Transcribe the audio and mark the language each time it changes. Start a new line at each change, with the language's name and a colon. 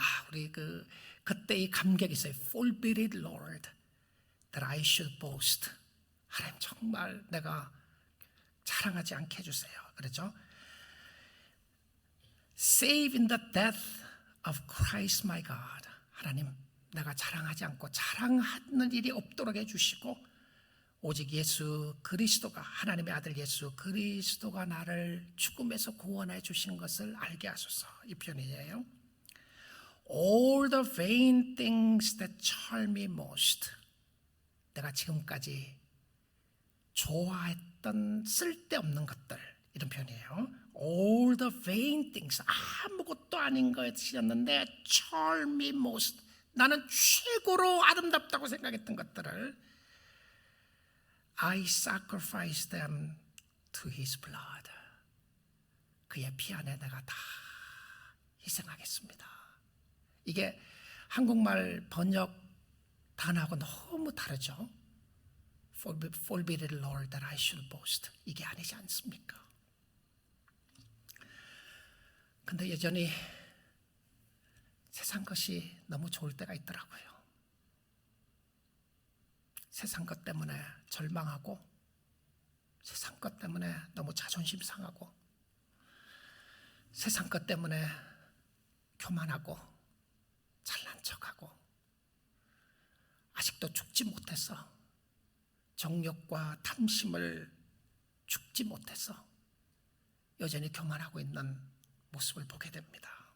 Korean: 우리 그때 이 감격이 있어요.
English: Forbid Lord, that I should boast.
Korean: 하나님, 정말 내가 자랑하지 않게 해주세요. 그렇죠?
English: Save in the death of Christ my God.
Korean: 하나님, 내가 자랑하지 않고 자랑하는 일이 없도록 해주시고, 오직 예수 그리스도가, 하나님의 아들 예수 그리스도가 나를 죽음에서 구원해 주신 것을 알게 하소서. 이 표현이에요.
English: All the vain things that charm me most.
Korean: 내가 지금까지 좋아했던 쓸데없는 것들, 이런 표현이에요.
English: All the vain things,
Korean: 아무것도 아닌 것이었는데
English: charm me most,
Korean: 나는 최고로 아름답다고 생각했던 것들을
English: I sacrifice them to His blood.
Korean: 그의 피 안에 내가 다 희생하겠습니다. 이게 한국말 번역 단어하고 너무 다르죠.
English: Forbid Lord that I should boast.
Korean: 이게 아니지 않습니까? 근데 여전히 세상 것이 너무 좋을 때가 있더라고요. 세상 것 때문에 절망하고, 세상 것 때문에 너무 자존심 상하고, 세상 것 때문에 교만하고 잘난 척하고, 아직도 죽지 못해서 정욕과 탐심을 죽지 못해서 여전히 교만하고 있는 모습을 보게 됩니다.